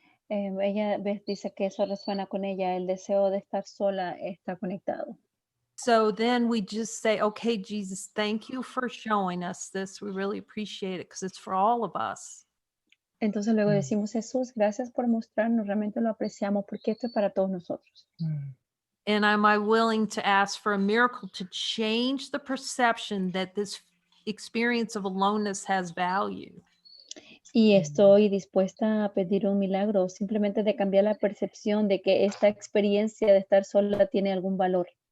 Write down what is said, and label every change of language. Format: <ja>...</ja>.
<es>Ella Beth dice que eso resuena con ella, el deseo de estar sola está conectado.</es> <en>So then we just say, okay, Jesus, thank you for showing us this. We really appreciate it because it's for all of us.</en> <es>Entonces luego decimos, Jesús, gracias por mostrarnos, realmente lo apreciamos porque esto es para todos nosotros.</es> <en>And am I willing to ask for a miracle to change the perception that this experience of aloneness has value?</en> <es>Y estoy dispuesta a pedir un milagro, simplemente de cambiar la percepción de que esta experiencia de estar sola tiene algún valor.</es>